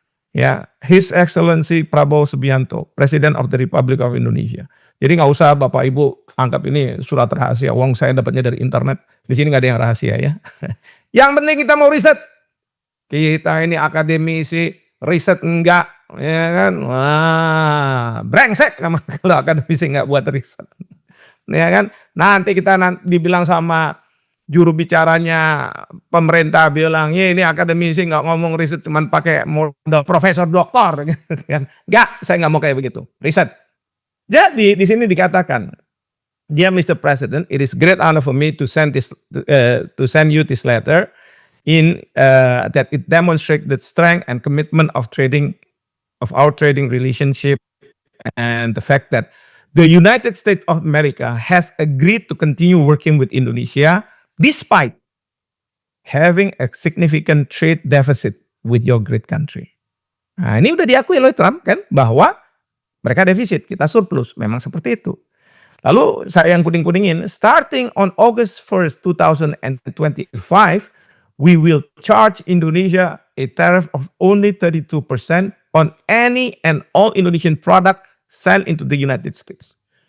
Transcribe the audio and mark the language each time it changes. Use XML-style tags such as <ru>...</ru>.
<en>Ya, His Excellency Prabowo Subianto, President of the Republic of Indonesia.</en> <id>Jadi nggak usah Bapak Ibu anggap ini surat rahasia. Wong saya dapatnya dari internet. Di sini nggak ada yang rahasia ya. Yang penting kita mau riset. Kita ini akademisi, riset enggak, ya kan? Wah, brengsek kalau akademisi nggak buat riset. Ya kan? Nanti kita dibilang sama juru bicaranya pemerintah bilang, "Ya ini akademisi nggak ngomong riset cuman pakai modal profesor doktor." Gitu kan. Nggak, saya nggak mau kayak begitu. Riset. Jadi di sini dikatakan,</id> <en>"Dear Mr. President, it is great honor for me to send you this letter in that it demonstrates the strength and commitment of our trading relationship and the fact that the United States of America has agreed to continue working with Indonesia despite having a significant trade deficit with your great country."</en> <id>Nah, ini udah diakui oleh Trump kan bahwa mereka defisit, kita surplus. Memang seperti itu. Lalu saya yang kuning-kuningin,</id> <en>starting on August 1st, 2025, we will charge Indonesia a tariff of only 32% on any and all Indonesian product sell into the United States.</en>